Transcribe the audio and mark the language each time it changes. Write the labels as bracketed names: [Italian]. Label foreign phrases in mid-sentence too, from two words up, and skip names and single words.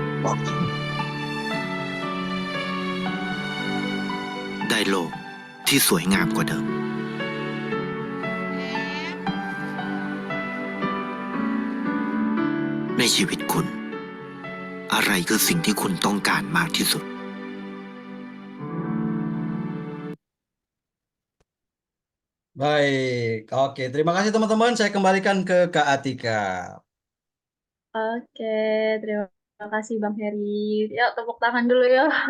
[Thai] ได้โลกที่สวยงามกว่าเดิม ในชีวิตคุณ อะไรคือสิ่งที่คุณต้องการมากที่สุด [Indonesian] Baik, oke. Terima kasih teman-teman. Saya kembalikan ke Kak Atika. Oke, terima kasih Bang Heri. Yuk, tepuk tangan dulu yuk.